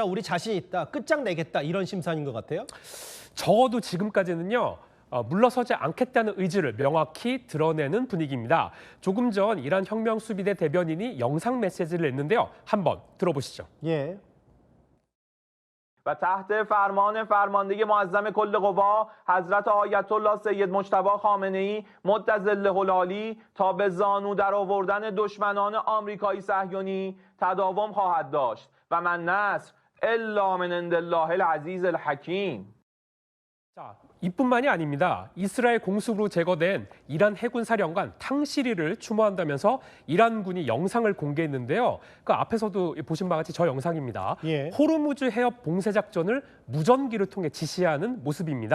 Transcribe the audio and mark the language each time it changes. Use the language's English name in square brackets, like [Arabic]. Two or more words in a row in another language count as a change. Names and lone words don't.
[Korean] 우리 자신 있다. 끝장내겠다. 이런 심산인 것 같아요. 적어도 지금까지는요. 물러서지 않겠다는 의지를 명확히 드러내는 분위기입니다. 조금 전 이란 혁명수비대 대변인이 영상 메시지를 냈는데요. 한번 들어보시죠. 예. [Persian] و تحت فرمان فرمانده معظم کل قوا حضرت آیت الله سید مجتبی خامنه‌ای مدظله العالی تا به زانو در آوردن دشمنان آمریکایی صهیونی تداوم خواهد داشت [Arabic] و من نصر الا من عند الله العزیز الحکیم. [Korean] 자, 이뿐만이 아닙니다. 이스라엘 공습으로 제거된 이란 해군 사령관 탕시리를 추모한다면서 이란군이 영상을 공개했는데요. 그 앞에서도 보신 바와 같이 저 영상입니다. 예. 호르무즈 해협 봉쇄 작전을 무전기를 통해 지시하는 모습입니다.